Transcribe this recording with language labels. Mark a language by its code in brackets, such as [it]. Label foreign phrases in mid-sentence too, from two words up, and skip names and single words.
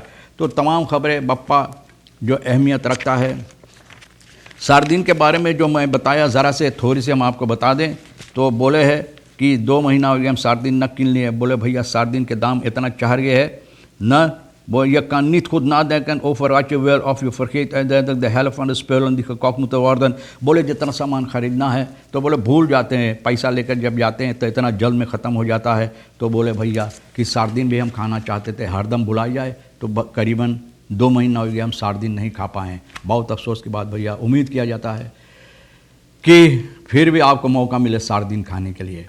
[hns] तो तमाम ख़बरें बप्पा जो अहमियत रखता है। सार्दिन के बारे में जो मैं बताया ज़रा से थोड़ी सी हम आपको बता दें तो बोले है कि 2 महीना हो गया हम सार्दिन न किन लिए। बोले भैया सार्दिन के दाम इतना चढ़ गए है न वो ये [nl] kan niet goed nadenken over wat je wil of je vergeet uiteindelijk de helft van de spullen die gekocht moeten worden। [hns] बोले जितना सामान ख़रीदना है तो बोले भूल जाते हैं, पैसा लेकर जब जाते हैं तो इतना जल्द में ख़त्म हो जाता है। तो बोले भैया कि सार्दिन भी हम खाना चाहते थे, हरदम बुलाई जाए तो करीबन 2 महीना हो गया हम सार्दिन नहीं खा पाए। बहुत अफसोस की बात भैया। उम्मीद किया जाता है कि फिर भी आपको मौका मिले सार्दिन खाने के लिए।